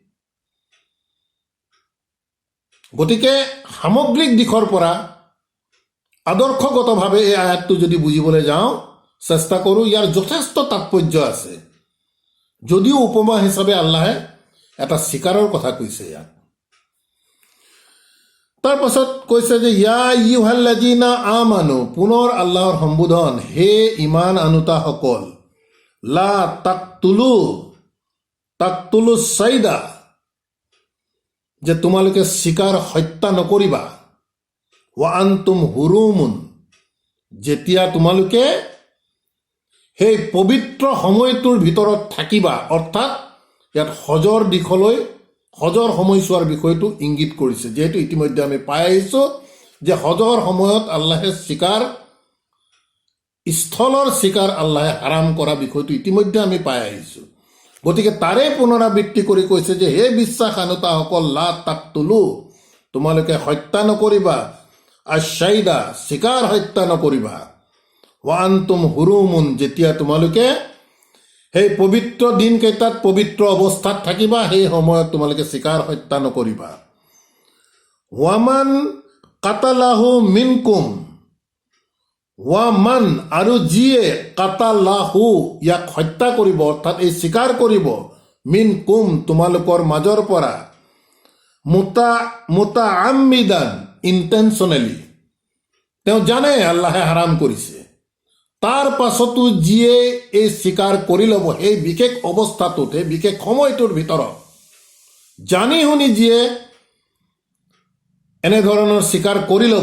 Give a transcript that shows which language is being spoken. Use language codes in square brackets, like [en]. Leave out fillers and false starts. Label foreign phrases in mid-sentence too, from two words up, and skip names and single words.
[as] গতিকে সামগ্ৰিক দিশৰ পৰা আদৰ্শগতভাৱে এই আয়াতটো যদি বুজিবলৈ যাওঁ, চেষ্টা কৰোঁ, ইয়াৰ যথেষ্ট তাৎপৰ্য আছে। যদিও উপমা হিচাপে আল্লাহে এটা চিকাৰৰ কথা কৈছে ইয়াত। তাৰ পাছত কৈছে যে [ar] يا أيها الذين آمنوا, [as] পুনৰ আল্লাহৰ সম্বোধন, হে ইমান আনুতাসকল, [ar] لا تقتلوا صيدا, [as] যে তোমালোকে চিকাৰ হত্যা নকৰিবা, [ar] وأنتم حرم, [as] যেতিয়া তোমালোকে সেই পবিত্ৰ সময়টোৰ ভিতৰত থাকিবা। অৰ্থাৎ ইয়াত হজৰ দিশলৈ, হজৰ সময়ছোৱাৰ বিষয়টো ইংগিত কৰিছে, যিহেতু ইতিমধ্যে আমি পাই আহিছোঁ যে হজৰ সময়ত আল্লাহে চিকাৰ, স্থলৰ চিকাৰ আল্লাহে হাৰাম কৰা বিষয়টো ইতিমধ্যে আমি পাই আহিছোঁ। গতিকে তাৰে পুনৰাবৃত্তি কৰি কৈছে যে হে বিশ্বাসানুতাসকল, [ar] لا تقتلوا, [as] তোমালোকে হত্যা নকৰিবা, আশ্বাইদা, চিকাৰ হত্যা নকৰিবা, [ar] وأنتم حرم, [as] যেতিয়া তোমালোকে সেই পবিত্ৰ দিনকেইটাত পবিত্ৰ অৱস্থাত থাকিবা, সেই সময়ত তোমালোকে চিকাৰ হত্যা নকৰিবা। [ar] ومن قتله منكم، ومن, [as] আৰু যিয়ে কাতালাহু, ইয়াক হত্যা কৰিব, অৰ্থাৎ এই চিকাৰ কৰিব, মিনকুম, তোমালোকৰ মাজৰ পৰা, মুতাআম্মিদান, ইণ্টেনশ্যনেলি, তেওঁ জানে আল্লাহে হাৰাম কৰিছে, তাৰ পাছতো যিয়ে এই চিকাৰ কৰি ল'ব, সেই বিশেষ অৱস্থাটোত, সেই বিশেষ সময়টোৰ ভিতৰত জানি শুনি যিয়ে এনেধৰণৰ চিকাৰ কৰি ল'ব।